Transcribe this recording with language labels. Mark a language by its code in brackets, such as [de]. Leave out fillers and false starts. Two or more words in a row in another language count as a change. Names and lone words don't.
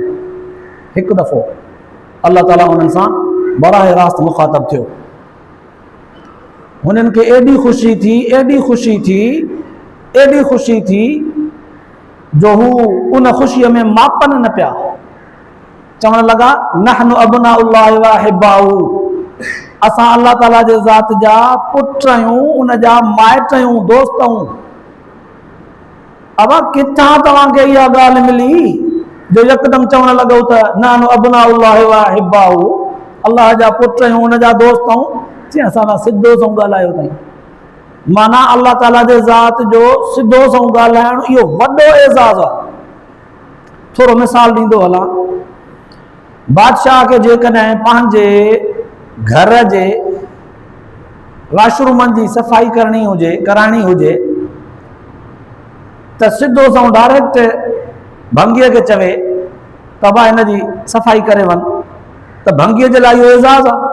[sd] हिकु दफ़ो अल्लाह ताला उन्हनि सां बराह रास्त मुखातब थियो। उन्हनि खे एॾी ख़ुशी थी, एॾी ख़ुशी थी, एॾी ख़ुशी थी जो हू उन ख़ुशीअ में मापन न पिया। चवण लॻा [ar] نحن أبناء الله وأحباؤه, [sd] असां अल्लाह ताला जे ज़ात जा पुट आहियूं, उन जा माइट आहियूं, दोस्त आहियूं। अब किथां तव्हांखे इहा ॻाल्हि मिली जो यकदम चवण लॻो त [ar] نحن أبناء الله وأحباؤه, [sd] अल्लाह जा पुट आहियूं, उन जा दोस्त आहियूं। चई असां सिधो सो ॻाल्हायो अथई। माना अल्लाह ताला जे ज़ात जो सिधो सो ॻाल्हाइण इहो वॾो एज़ाज़ आहे। थोरो मिसाल ॾींदो हलां। बादशाह खे जेकॾहिं पंहिंजे घर जे वाशरूमनि जी सफ़ाई कराइणी हुजे त सिधो सो डायरेक्ट भंगीअ खे चवे त भाउ हिन जी सफ़ाई करे वञ, त भंगीअ जे लाइ इहो एज़ाज़ आहे।